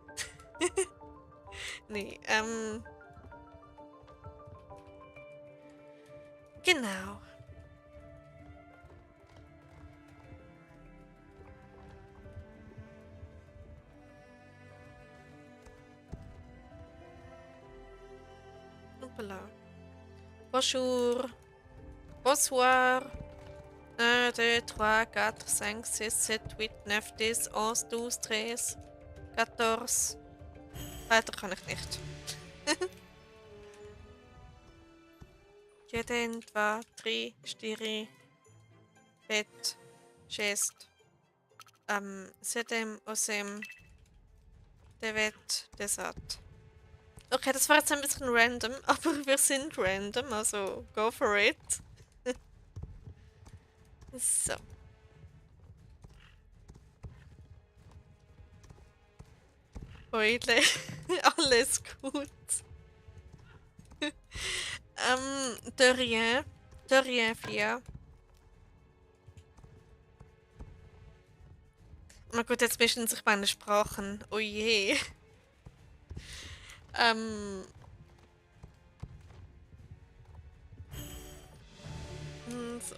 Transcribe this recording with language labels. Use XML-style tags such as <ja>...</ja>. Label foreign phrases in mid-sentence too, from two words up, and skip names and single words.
<de>Nee, genau. Hoppala.</de> <fr>Bonjour. Bonsoir. 1, 2, 3, 4, 5, 6, 7, 8, 9, 10, 11, 12, 13, 14.</fr> <de>Weiter kann ich nicht. 1, 2, 3, 4, Bett, Chest,</de> <sk>Sedem, Osem, Devet, Desat.</sk> <de>Okay, das war jetzt ein bisschen random, aber wir sind random, also</de> <en>go for it.</en> <de>So. Eule, alles gut.</de> <fr>De rien 4.</fr> <de>Na gut, jetzt mischen sich meine Sprachen. Oh je. So.</de>